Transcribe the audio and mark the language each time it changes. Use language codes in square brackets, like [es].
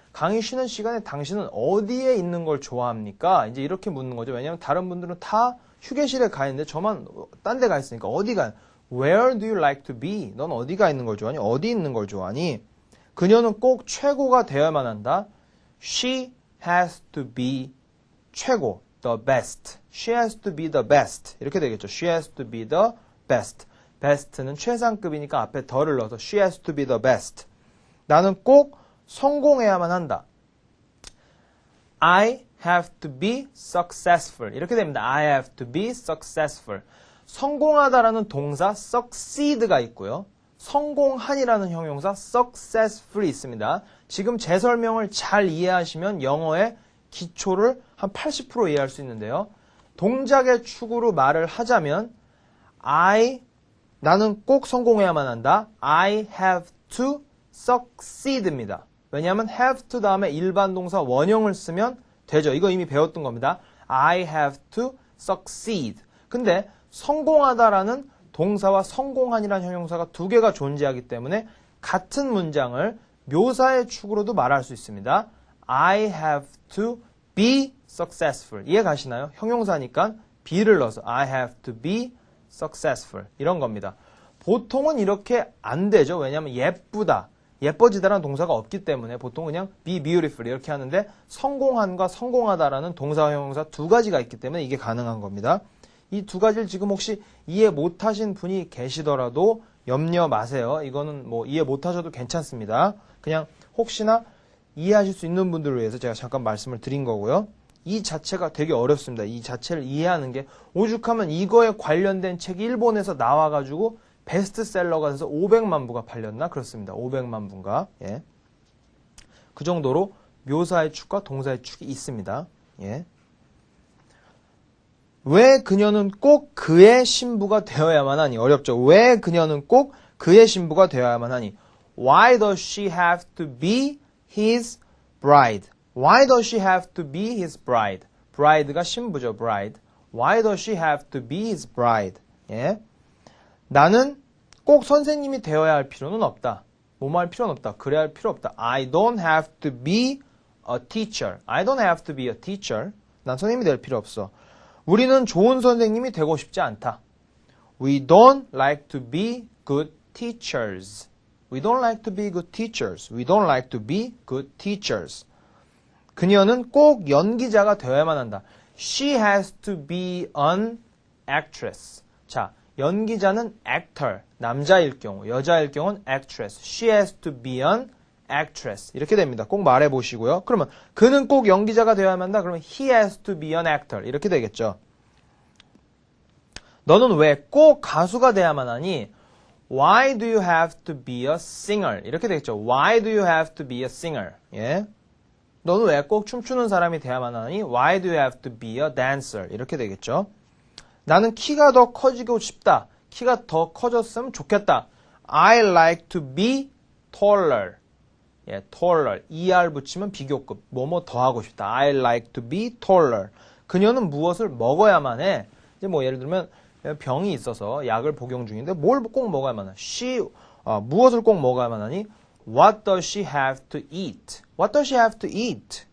[ko] 강의 쉬는 시간에 당신은 어디에 있는 걸 좋아합니까? 이제 이렇게 묻는 거죠. 왜냐하면 다른 분들은 다 휴게실에 가 있는데 저만 딴 데 가 있으니까 어디가? [en] Where do you like to be? [ko] 넌 어디가 있는 걸 좋아하니? 어디 있는 걸 좋아하니? 그녀는 꼭 최고가 되어야만 한다. [en] She has to be [ko] 최고, [en] the best. She has to be the best. [ko] 이렇게 되겠죠. [en] She has to be the best. best는 [ko] 최상급이니까 앞에 더를 넣어서 [en] she has to be the best. [ko] 나는 꼭 성공해야만 한다. [en] I have to be successful. [ko] 이렇게 됩니다. [en] I have to be successful. [ko] 성공하다라는 동사 succeed가 있고요. 성공한이라는 형용사 successful이 있습니다. 지금 제 설명을 잘 이해하시면 영어의 기초를 한 80% 이해할 수 있는데요. 동작의 축으로 말을 하자면 나는 꼭 성공해야만 한다. [en] I have to succeed입니다. [ko] 왜냐하면 have to 다음에 일반 동사 원형을 쓰면 되죠. 이거 이미 배웠던 겁니다. [en] I have to succeed. [ko] 근데 성공하다라는 동사와 성공한이라는 형용사가 두 개가 존재하기 때문에 같은 문장을 묘사의 축으로도 말할 수 있습니다. [en] I have to be successful. [ko] 이해 가시나요? 형용사니까 [en] be를 [ko] 넣어서 [en] I have to be successful. [ko] 이런 겁니다. 보통은 이렇게 안 되죠. 왜냐하면 예쁘다, 예뻐지다라는 동사가 없기 때문에 보통 그냥 be beautiful 이렇게 하는데 성공한과 성공하다라는 동사와 형용사 두 가지가 있기 때문에 이게 가능한 겁니다. 이 두 가지를 지금 혹시 이해 못하신 분이 계시더라도 염려 마세요. 이거는 뭐 이해 못하셔도 괜찮습니다. 그냥 혹시나 이해하실 수 있는 분들을 위해서 제가 잠깐 말씀을 드린 거고요. 이 자체가 되게 어렵습니다. 이 자체를 이해하는 게 오죽하면 이거에 관련된 책이 일본에서 나와가지고 베스트셀러가 돼서 500만 부가 팔렸나? 그렇습니다. 500만 부인가? 예. 그 정도로 묘사의 축과 동사의 축이 있습니다. 예. 왜 그녀는 꼭 그의 신부가 되어야만 하니? 어렵죠. 왜 그녀는 꼭 그의 신부가 되어야만 하니? [en] Why does she have to be his bride? Why does she have to be his bride? bride가 [ko] 신부죠. [en] bride. Why does she have to be his bride? [ko] 예. 나는 꼭 선생님이 되어야 할 필요는 없다. 뭐뭐 할 필요는 없다. 그래야 할 필요 없다. [en] I don't have to be a teacher. I don't have to be a teacher. [ko] 난 선생님이 될 필요 없어. 우리는 좋은 선생님이 되고 싶지 않다. [en] We don't like to be good teachers. We don't like to be good teachers. We don't like to be good teachers. [ko] 그녀는 꼭 연기자가 되어야만 한다. [en] She has to be an actress. [ko] 자, 연기자는 actor, 남자일 경우, 여자일 경우는 actress. [en] She has to be an actress. [ko] 이렇게 됩니다. 꼭 말해보시고요. 그러면 그는 꼭 연기자가 되어야만 한다. 그러면 [en] he has to be an actor. [ko] 이렇게 되겠죠. 너는 왜 꼭 가수가 돼야만 하니? [en] Why do you have to be a singer? [ko] 이렇게 되겠죠. [en] Why do you have to be a singer? [ko] 예. 너는 왜 꼭 춤추는 사람이 돼야만 하니? [en] Why do you have to be a dancer? [ko] 이렇게 되겠죠. 나는 키가 더 커지고 싶다. 키가 더 커졌으면 좋겠다. [en] I like to be taller. [ko] 예, [en] taller. [ko] er 붙이면 비교급. 뭐뭐 더 하고 싶다. [en] I like to be taller. [ko] 그녀는 무엇을 먹어야만 해. 이제 뭐 예를 들면 병이 있어서 약을 복용 중인데 뭘 꼭 먹어야만 해. 무엇을 꼭 먹어야만 하니? [en] What does she have to eat? What does she have to eat?